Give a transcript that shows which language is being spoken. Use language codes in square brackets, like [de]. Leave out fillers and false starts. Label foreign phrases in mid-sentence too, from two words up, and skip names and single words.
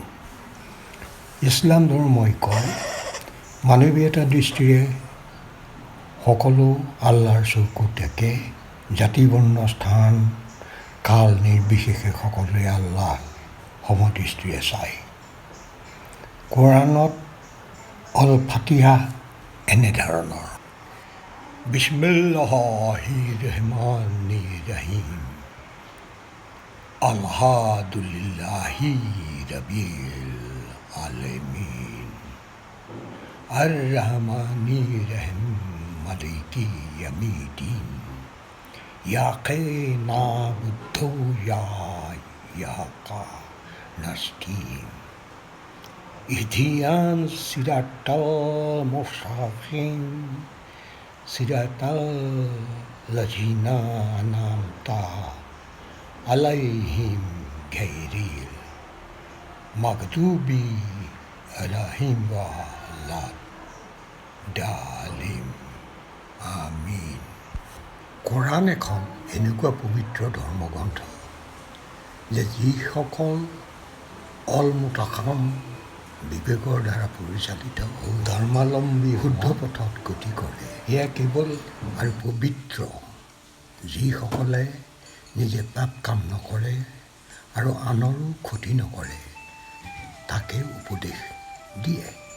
[as] ইছলাম ধৰ্মই কয় মানৱীয়তা দৃষ্টিৰে সকলো আল্লাহৰ চকুত একে, জাতি বৰ্ণ স্থান কাল নিৰ্বিশেষে সকলোৱে আল্লাহ সমদৃষ্টিৰে চায়। কোৰাণত অল ফাতিহা এনেধৰণৰ: [ar] بسم الله الرحمن الرحيم الحمد لله رب العالمين الرحمن الرحيم مالك يوم الدين إياك نعبد وإياك نستعين اهدنا الصراط المستقيم صراط الذين أنعمت عليهم غير المغضوب عليهم ولا الضالين آمين. [as] কোৰাণ এখন এনেকুৱা পবিত্ৰ ধৰ্মগ্ৰন্থ যে যিসকল অলমুতাকাম বিবেকৰ দ্বাৰা পৰিচালিত ধৰ্মাৱলম্বী শুদ্ধ পথত গতি কৰে। এয়া কেৱল আৰু পবিত্ৰ যিসকলে নিজে পাপ কাম নকৰে আৰু আনৰো ক্ষতি নকৰে, তাকে উপদেশ দিয়ে।